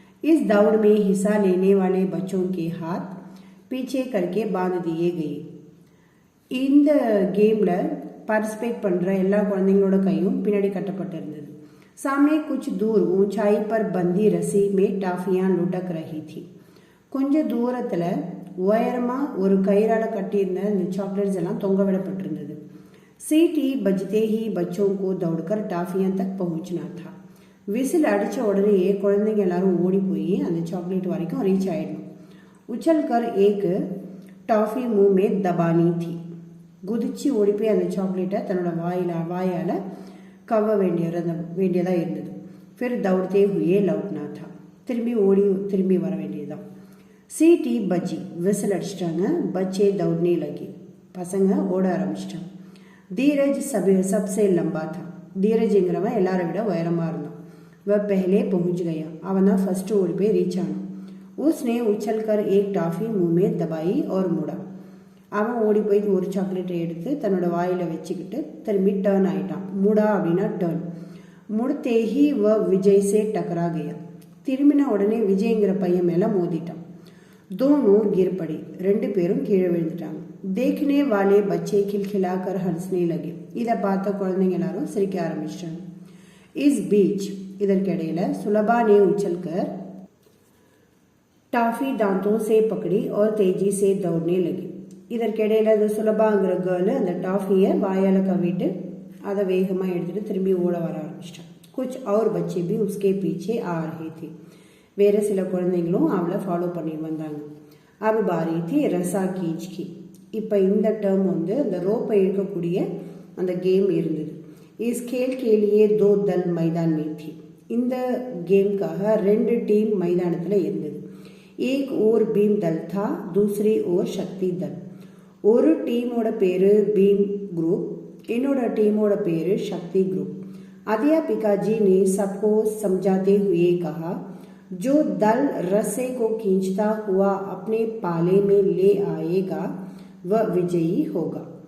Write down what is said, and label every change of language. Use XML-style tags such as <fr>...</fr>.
<hi>इस दौड़ में हिस्सा लेने वाले बच्चों के हाथ पीछे करके बांध दिए गए.</hi> <ta>இந்த கேம்ல பார்ட்டிசிபேட் பண்ற எல்லா குழந்தைங்களோட கையும் பின்னாடி கட்டப்பட்டிருந்தது.</ta> <hi>सामने कुछ दूर ऊंचाई पर बंदी रस्सी में टाफियां लुटक रही थी.</hi> <ta>கொஞ்சம் தூரத்துல உயரமா ஒரு கயிறால கட்டியிருந்த இந்த சாக்லேட்ஸ் எல்லாம் தொங்க விடப்பட்டிருந்தது.</ta> <hi>सीटी बजते ही बच्चों को दौड़कर टाफियां तक पहुंचना था.</hi> <ta>விசில் அடிச்ச உடனேயே குழந்தைங்க எல்லாரும் ஓடி போய் அந்த சாக்லேட் வரைக்கும் ரீச் ஆயிடணும்.</ta> <hi>உச்சல்கர் एक टॉफी मुंह में दबानी थी.</hi> <ta>குதிச்சு ஓடி போய் அந்த சாக்லேட்டை தன்னோட வாயால கவ வேண்டியதா இருந்தது.</ta> <hi>फिर दौड़ते हुए लौटना था.</hi> <ta>திரும்பி வர வேண்டியதுதான்.</ta> <hi>सीटी बजी.</hi> <ta>விசில் அடிச்சிட்டாங்க.</ta> <hi>बच्चे दौड़ने लगे.</hi> <ta>பசங்க ஓட ஆரம்பிச்சிட்டாங்க.</ta> <hi>धीरज सबसे लंबा था.</hi> <ta>धीरजங்கிறவன் எல்லாரை விட உயரமா இருந்தான்.</ta> <hi>वह पहले पहुंच गया.</hi> <ta>அவன் தான் ஃபர்ஸ்ட் ஓடி போய் ரீச் ஆனான்.</ta> <hi>उसने उछलकर एक टॉफी मुंह में दबाई और मुड़ा.</hi> <ta>அவன் ஓடி போய் ஒரு சாக்லேட்டை எடுத்து தன்னோட வாயில வச்சுக்கிட்டு திரும்பி டர்ன் ஆயிட்டான். முடா அப்படின்னா டர்ன்.</ta> <hi>मुड़ते ही वह विजय से टकरा गया.</hi> <ta>திரும்பின உடனே விஜய்ங்கிற பையன் மேல மோதிட்டான்.</ta> <hi>दोनों गिर पड़े.</hi> <ta>ரெண்டு பேரும் கீழே விழுந்துட்டாங்க.</ta> <hi>देखने वाले बच्चे खिलखिलाकर हंसने लगे.</hi> <ta>இதை பார்த்த குழந்தைங்க எல்லாரும் சிரிக்க ஆரம்பிச்சிட்டாங்க.</ta> <hi>इस बीच</hi> <ta>இதற்கிடையில</ta> <hi>सुलभा ने उछलकर टाफी दांतों से पकड़ी और तेजी से दौड़ने लगी.</hi> <ta>இதற்கிடையில அந்த சுலபாங்கிற கேர்ள் அந்த டாஃபியை வாயால கவிட்டு அதை வேகமா எடுத்துட்டு திரும்பி ஓட வர ஆரம்பிச்சிட்டான்.</ta> <hi>कुछ और बच्चे भी उसके पीछे आ रहे थे.</hi> <ta>வேற சில குழந்தைங்களும் அவளை ஃபாலோ பண்ணி வந்தாங்க.</ta> <hi>अब बारी थी रसा खींच की.</hi> <ta>இப்போ இந்த டேர்ம் வந்து அந்த ரோப்பை இழுக்கக்கூடிய அந்த கேம் இருந்தது.</ta> <hi>इस खेल के लिए 2 दल मैदान में थी.</hi> <ta>இந்த கேம்காக 2 டீம் மைதானத்தில் இருந்தது.</ta> <hi>एक ओर भीम दल था, दूसरी ओर शक्ति दल.</hi> <ta>ஒரு டீமோட பேரு பீம் குரூப், இன்னொரு டீமோட பேரு शक्ति ग्रुप.</ta> <hi>अध्यापिका जी ने सबको समझाते हुए कहा, जो दल रस्से को खींचता हुआ अपने पाले में ले आएगा वह विजयी होगा.</hi>